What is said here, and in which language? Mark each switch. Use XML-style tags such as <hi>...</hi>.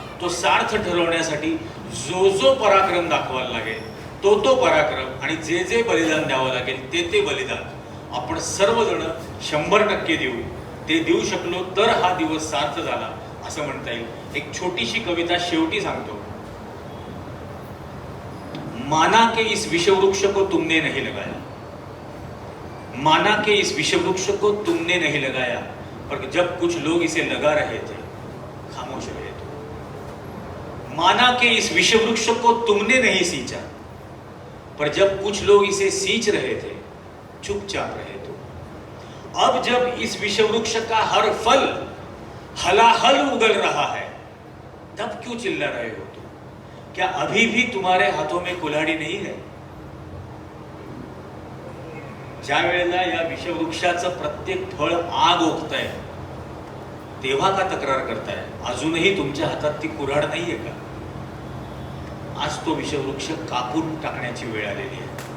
<mr>तो सार्थ ठरवण्यासाठी जो पराक्रम दाखवायला लागेल तो पराक्रम आणि जे बलिदान द्यावं लागेल ते बलिदान आपण सर्वजण 100% देऊ. ते देऊ शकलो तर हा दिवस सार्थ झाला असं म्हणता येईल. एक छोटीशी कविता शेवटी सांगतो.</mr> <hi>माना के इस विषवृक्ष को तुमने नहीं लगाया, माना के इस विषवृक्ष को तुमने नहीं लगाया, पर जब कुछ लोग इसे लगा रहे थे खामोश रहे तो. माना के इस विषवृक्ष को तुमने नहीं सींचा, पर जब कुछ लोग इसे सींच रहे थे चुपचाप रहे तो. अब जब इस विषवृक्ष का हर फल हलाहल उगल रहा है तब क्यों चिल्ला रहे हो तुम? क्या अभी भी तुम्हारे हाथों में कुल्हाड़ी नहीं है?</hi> <mr>ज्या वेळेला या विषवृक्षाचं प्रत्येक फळ आग ओकताय तेव्हा का तक्रार करताय? अजूनही तुमच्या हातात ती कुऱ्हाड नाहीये का? आज तो विषवृक्ष कापून टाकण्याची वेळ आलेली आहे.</mr>